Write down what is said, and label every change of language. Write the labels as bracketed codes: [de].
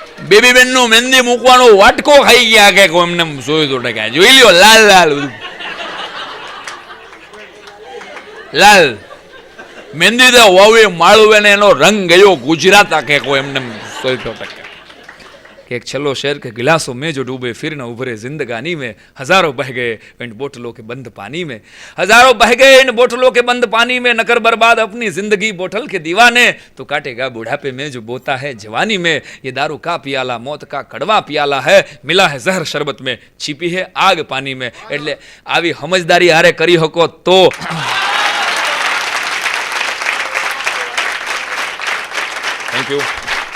[gu] Baby બેનનો મહેંદી મૂકવાનો વાટકો ખાઈ ગયા કે એમને 100%. જોઈ લ્યો લાલ લાલ બધું લાલ મહેંદી તો વાવી માળવે ને એનો રંગ ગયો ગુજરાત આખે એમને 100%. [hi] कि एक छलो शेर के गिलासों में जो डूबे फिर न उभरे जिंदगानी में, हजारों बह गए इन बोतलों के बंद पानी में, हजारों बह गए इन बोतलों के बंद पानी में, न कर बर्बाद अपनी जिंदगी बोतल के दीवाने, तो काटेगा बुढ़ापे में जो बोता है जवानी में, ये दारू का पियाला मौत का कड़वा पियाला है, मिला है जहर शरबत में, छिपी है आग पानी में. [gu] એટલે આવી સમજદારી હારે કરી શકો તો થેન્ક યુ.